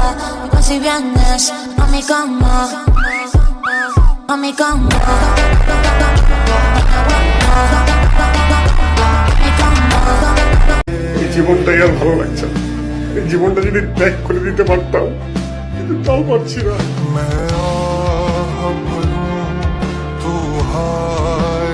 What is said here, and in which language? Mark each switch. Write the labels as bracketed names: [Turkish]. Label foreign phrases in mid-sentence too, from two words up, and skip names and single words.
[Spanish] Vas y vienes a mi cama, a mi cama. [Bangla] এই জীবনটাই আর ভালো লাগছে না। এই জীবনটা যদি ত্যাগ করে দিতে পারতাম, কিন্তু তাও পারছি না।